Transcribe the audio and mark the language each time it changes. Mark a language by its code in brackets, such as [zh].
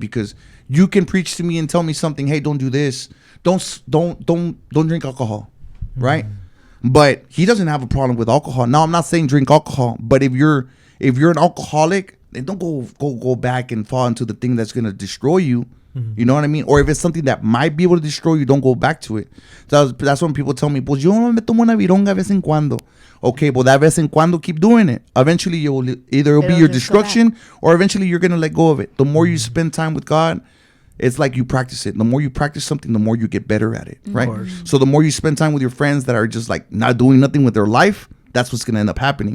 [en] Because you can preach to me and tell me something. Hey, don't do this. Don't drink alcohol. right? But he doesn't have a problem with alcohol. Now, I'm not saying drink alcohol, but if you're an alcoholic, then don't go back and fall into the thing that's gonna destroy you. You know what I mean? Or if it's something that might be able to destroy you, don't go back to it. That's when people tell me, [es] pues yo me tomo una vironga vez en cuando. [en] Okay, but that [es] vez en cuando, [en] keep doing it. Eventually, it'll be your destruction, or eventually you're gonna let go of it. The more you spend time with God, it's like you practice it. The more you practice something, the more you get better at it, right? So the more you spend time with your friends that are just like not doing nothing with their life, that's what's gonna end up happening.